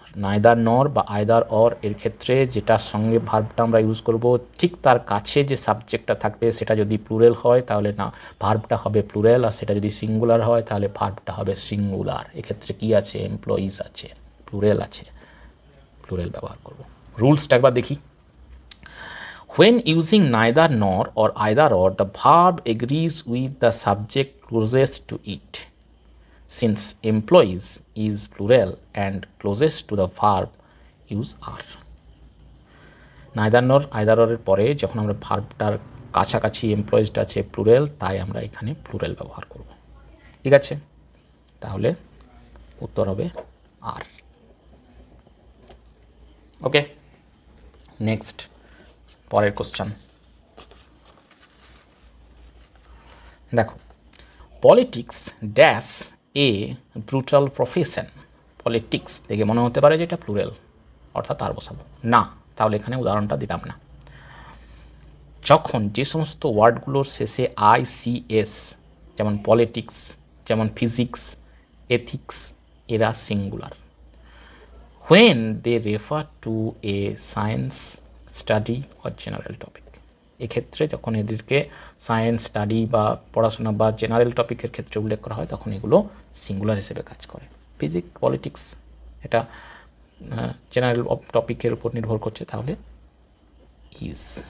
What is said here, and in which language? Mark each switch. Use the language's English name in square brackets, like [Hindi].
[Bangla] Neither নর বা either or এর ক্ষেত্রে যেটার সঙ্গে ভার্বটা আমরা ইউজ করব ঠিক তার কাছে যে সাবজেক্টটা থাকবে সেটা যদি প্লুরাল হয় তাহলে না ভার্বটা হবে প্লুরাল, আর সেটা যদি সিঙ্গুলার হয় তাহলে ভার্বটা হবে সিঙ্গুলার। এক্ষেত্রে কি আছে? এমপ্লয়িজ আছে, প্লুরাল আছে, প্লুরাল ব্যবহার করব। রুলসটা একবার দেখি। [English] When using neither nor or either or, the verb agrees with the subject closest to it. Since employees is plural and closest to the verb, use are. [Bangla] neither nor either or এর পরে যখন আমরা ভার্বটার কাছাকাছি এমপ্লয়েজটা আছে plural, তাই আমরা এখানে plural ব্যবহার করব। ঠিক আছে, তাহলে উত্তর হবে আর। ওকে, নেক্সট পরের কোশ্চেন দেখো। Politics dash a brutal profession. Politics দেখে মনে হতে পারে যে এটা প্লুরাল, অর্থাৎ আর বসাবো না, তাহলে এখানে উদাহরণটা দিতাম না। যখন যে সমস্ত ওয়ার্ডগুলোর শেষে ICS, যেমন পলিটিক্স, যেমন ফিজিক্স, এথিক্স, এরা singular. [English] when they refer to a science study or general topic, [Bangla] এক্ষেত্রে যখন এদেরকে সায়েন্স স্টাডি বা পড়াশোনা বা জেনারেল টপিকের ক্ষেত্রে উল্লেখ করা হয় তখন এগুলো সিঙ্গুলার হিসেবে কাজ করে। ফিজিক্স, পলিটিক্স এটা জেনারেল টপিকের উপর নির্ভর করছে, তাহলে ইজ।